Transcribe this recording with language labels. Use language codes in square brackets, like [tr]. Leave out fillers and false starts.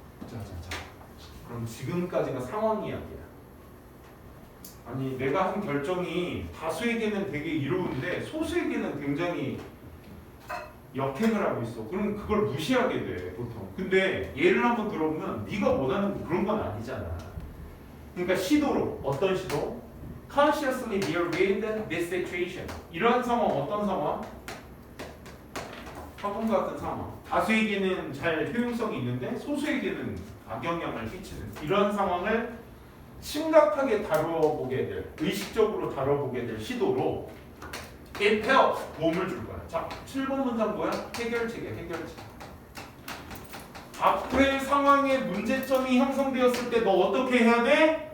[ko] 자. 그럼 지금까지가 상황 이야기야. 아니 내가 한 결정이 다수에게는 되게 이로운데 소수에게는 굉장히 역행을 하고 있어. 그럼 그걸 무시하게 돼 보통. 근데 예를 한번 들어보면 네가 원하는 그런 건 아니잖아. 그러니까 시도로 어떤 시도? [en] Consciously deal with this situation. [ko] 이런 상황 어떤 상황? 화분 같은 상황. 다수에게는 잘 효용성이 있는데 소수에게는 악영향을 끼치는 이런 상황을 심각하게 다뤄보게 될, 의식적으로 다뤄보게 될 시도로 [en] it helps, [ko] 도움을 줄 거야. 자, 7번 문장 뭐야? 해결책이야, 해결책. 앞의 상황에 문제점이 형성되었을 때 너 어떻게 해야 돼?